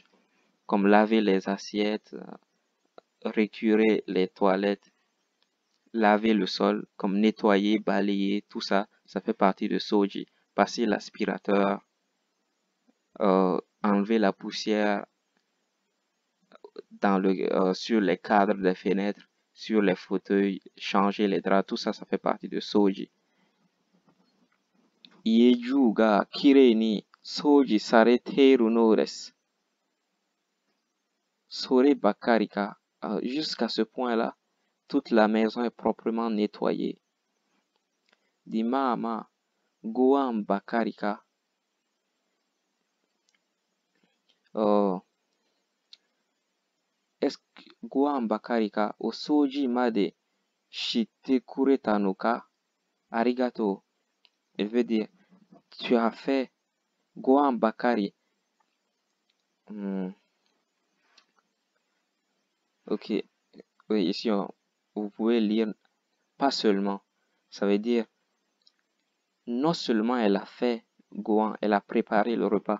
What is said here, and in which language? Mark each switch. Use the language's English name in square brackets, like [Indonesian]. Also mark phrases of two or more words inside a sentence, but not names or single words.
[French] Comme laver les assiettes, récurer les toilettes, laver le sol, comme nettoyer, balayer, tout ça, ça fait partie de soji. Passer l'aspirateur, enlever la poussière sur les cadres des fenêtres, sur les fauteuils, changer les draps, tout ça, ça fait partie de soji. [Japanese] 家中がきれいに掃除されているのです. そればかりか. [French] Jusqu'à ce point-là, toute la maison est proprement nettoyée. [Japanese] Dimama gohan bakari ka. [French] Est-ce que [Japanese] ご飯ばかりかお掃除までしてくれたのか? ありがとう. [French] Elle veut dire, tu as fait [Japanese] ご飯ばかり. [French] Ok. Oui, ici, vous pouvez lire pas seulement. Ça veut dire, non seulement elle a fait gohan, elle a préparé le repas.